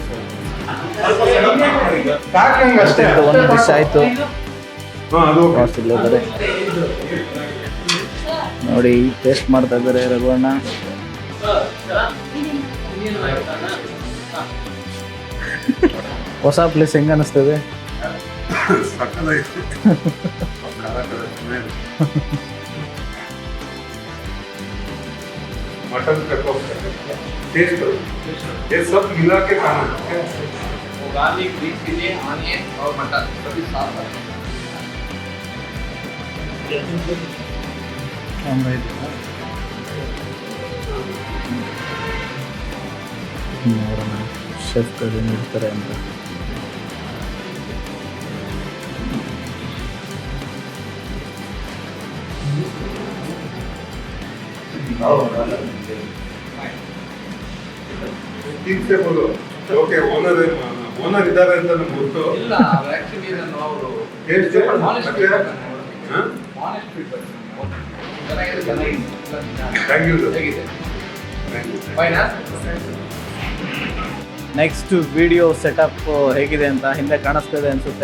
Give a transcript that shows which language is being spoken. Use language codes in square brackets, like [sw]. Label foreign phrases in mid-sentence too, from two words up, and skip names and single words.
[kn] ಅಷ್ಟೇ, ಒಂದು ಡಿಶ್ ಆಯಿತು. ಇಲ್ಲಿದ್ದಾರೆ ನೋಡಿ, ಟೇಸ್ಟ್ ಮಾಡ್ತಾ ಇದ್ದಾರೆ ರಘುವಣ್ಣ. ಹೊಸ ಪ್ಲೇಸ್ ಹೆಂಗೆ ಅನ್ನಿಸ್ತದೆ? [hi] मटन टेस्ट करो, ये सब मिला के खाना है। [en] garlic, green chilli, onion [hi] और मटर सभी साथ है। [kn] ನೋಡೋಣ ಶೆಫ್ಗಳು ಇರ್ತಾರೆ ಅಂತ. [hi] ठीक से बोलो, [en] okay owner [kn] इದ್ದಾರೆ ಅಂತ ನಮಗೆ ಗೊತ್ತು. ಇಲ್ಲ, ಆಕ್ಚುಲಿ ನಾನು ಅವರು ಟೇಸ್ಟ್ ಮತ್ತೆ [en] honest feedback. [kn] ಚೆನ್ನಾಗಿದೆ. [en] thank you sir. [kn] ಹೇಗಿದೆ? ಫೈನಾ? [en] next video setup [kn] ಹೇಗಿದೆ ಅಂತ ಹಿಂದೆ ಕಾಣಿಸ್ತಿದೆ ಅನಿಸುತ್ತೆ.